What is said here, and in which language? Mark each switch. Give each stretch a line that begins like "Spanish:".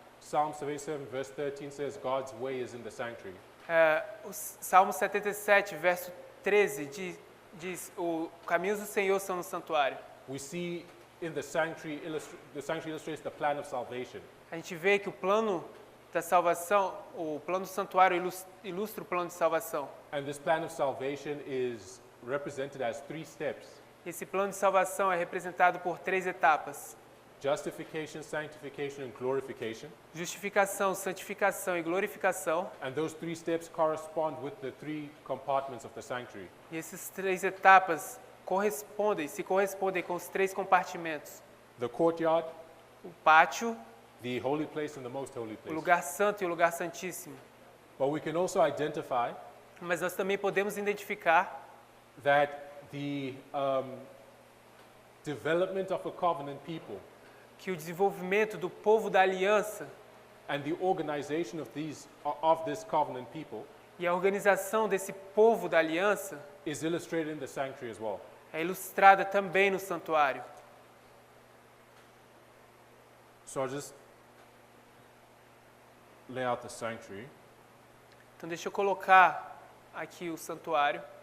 English: Psalm 77 verse 13 says God's way is in the sanctuary.
Portuguese: O Salmo 77, verso 13, diz o caminhos do Senhor são no santuário.
English: We see in the sanctuary illustrates the plan of salvation.
Portuguese: A gente vê que o plano da salvação, o plano do santuário ilustra o plano de salvação.
English: And this plan of salvation is represented as 3 steps:
Portuguese: Esse plano de salvação é representado por 3 etapas:
English: justification, sanctification, and glorification.
Portuguese: justificação, santificação e glorificação.
English: And those 3 steps correspond with the 3 compartments of the sanctuary.
Portuguese: E essas 3 etapas se correspondem com os 3 compartimentos:
English: The courtyard,
Portuguese: o pátio,
English: the holy place, and the most holy
Portuguese: o
English: place.
Portuguese: lugar santo e o lugar santíssimo.
English: But we can also identify
Portuguese: Mas nós também podemos identificar
English: that the development of a covenant people
Portuguese: que o desenvolvimento do povo da aliança
English: and the organization of this covenant people
Portuguese: e a organização desse povo da aliança
English: is illustrated in the sanctuary as well.
Portuguese: é ilustrada também no santuário.
English: So I'll just lay out the sanctuary.
Portuguese: Então deixa eu colocar aqui o santuário.